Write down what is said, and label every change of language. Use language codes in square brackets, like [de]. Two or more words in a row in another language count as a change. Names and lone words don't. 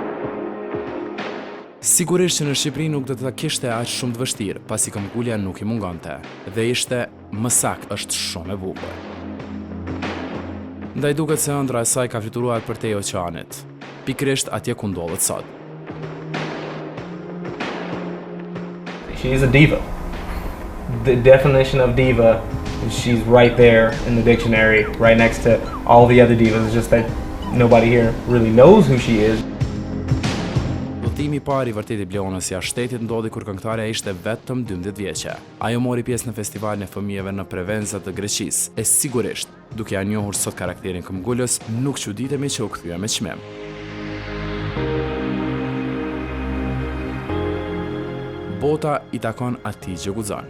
[sq] Sigurisht që në Shqipëri nuk do të kishte aq shumë të vështirë, pasi këmbgulja nuk i mungonte, dhe ishte më saktë është shumë e bukur. Ndaj duket se ëndra e saj ka fluturuar përtej oqeanit, pikërisht atje ku ndodhet sot. [en] She is a diva. The definition of diva, she's right there in the dictionary, right next to all the other divas. It's just that nobody here really knows who she is. [sq] Udhëtimi i parë i vërtet i Bleonës jashtë shtetit ndodhi kur këngëtarja ishte vetëm 12 vjeçe. Ajo mori pjesë në festivalin e fëmijëve në Prevenza të Greqisë. E sigurisht, duke ja njohur sot karakterin këmbgulës, nuk çuditemi që u kthye me çmim. Bota i takon atij që guxon.